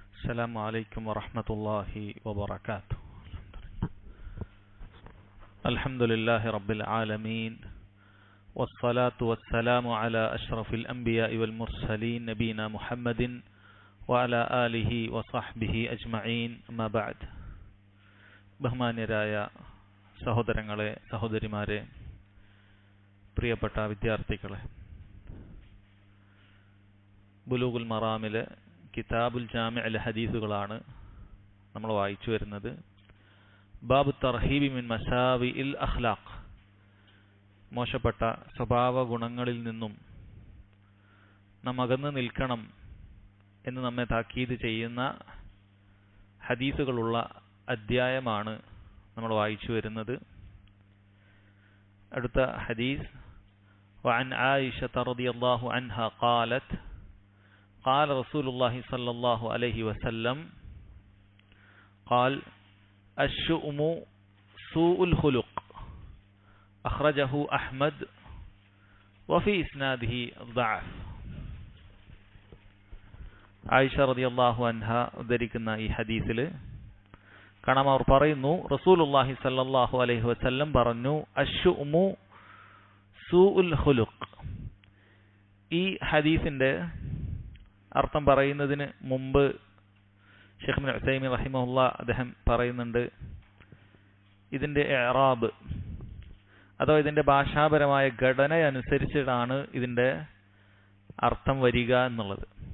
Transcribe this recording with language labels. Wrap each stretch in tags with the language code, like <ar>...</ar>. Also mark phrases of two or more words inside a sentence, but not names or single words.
<ar>السلام عليكم ورحمة الله وبركاته. الحمد لله رب العالمين والصلاة والسلام على أشرف الأنبياء والمرسلين نبينا محمد وعلى آله وصحبه أجمعين أما بعد.</ar> <ml>ബഹുമാന്യരായ സഹോദരങ്ങളെ, സഹോദരിമാരെ, പ്രിയപ്പെട്ട വിദ്യാർത്ഥികളെ, ബുലൂഗുൽ മറാമിലെ കിതാബുൽ ജാമിഅൽ ഹദീസുകളാണ് നമ്മൾ വായിച്ചു വരുന്നത്.</ml> <ar>باب الترهيب من مساوئ الأخلاق,</ar> <ml>മോശപ്പെട്ട സ്വഭാവ ഗുണങ്ങളിൽ നിന്നും നാം അകന്നു നിൽക്കണം എന്ന് നമ്മെ താക്കീത് ചെയ്യുന്ന ഹദീസുകളുള്ള അധ്യായമാണ് നമ്മൾ വായിച്ചു വരുന്നത്. അടുത്ത ഹദീസ്</ml> <ar>وعن عائشة رضي الله عنها قالت قال رسول الله صلى الله عليه وسلم قال الشؤم سوء الخلق أخرجه أحمد وفي إسناده ضعف.</ar> <ml>ആയിഷ</ml> <ar>رضي الله عنها</ar> <ml>ഉദ്ധരിക്കുന്ന ഈ ഹദീസിൽ കാണാം, അവർ പറയുന്നു,</ml> <ar>رسول الله صلى الله عليه وسلم</ar> <ml>പറഞ്ഞു,</ml> <ar>الشؤم سوء الخلق.</ar> <ml>ഈ ഹദീസിന്റെ അർത്ഥം പറയുന്നതിന് മുമ്പ് ഷെയ്ഖ് ഇബ്നു ഉസൈമീൻ റഹിമഹുല്ലാ അദ്ദേഹം പറയുന്നുണ്ട്, ഇതിന്റെ ഇഅ്റാബ് അഥവാ ഇതിന്റെ ഭാഷാപരമായ ഘടന അനുസരിച്ചിട്ടാണ് ഇതിന്റെ അർത്ഥം വരിക എന്നുള്ളത്.</ml>